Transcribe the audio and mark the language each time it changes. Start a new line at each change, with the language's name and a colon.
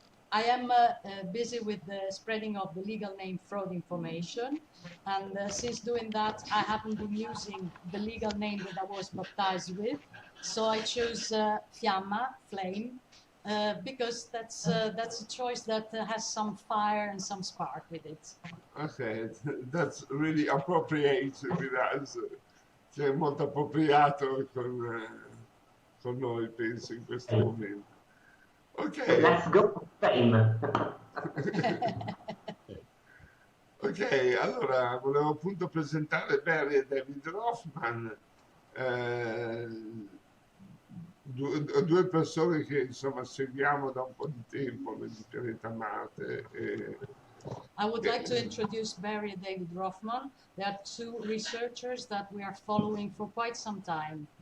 English: I am busy with the spreading of the legal name fraud information, and since doing that, I haven't been using the legal name that I was baptized with, so I choose Fiamma, flame, because that's a choice that has some fire and some spark with it. Ok, that's really appropriate with us.
Italian: Cioè, molto appropriato con noi, penso, in questo momento.
English: Ok. Let's go, flame.
Italian: Ok, allora volevo appunto presentare Barry e David Roffman, due persone che insomma seguiamo da un po' di tempo nel pianeta Marte.
English: I would like to introduce Barry and David Roffman. They are two researchers that we are following for quite some time.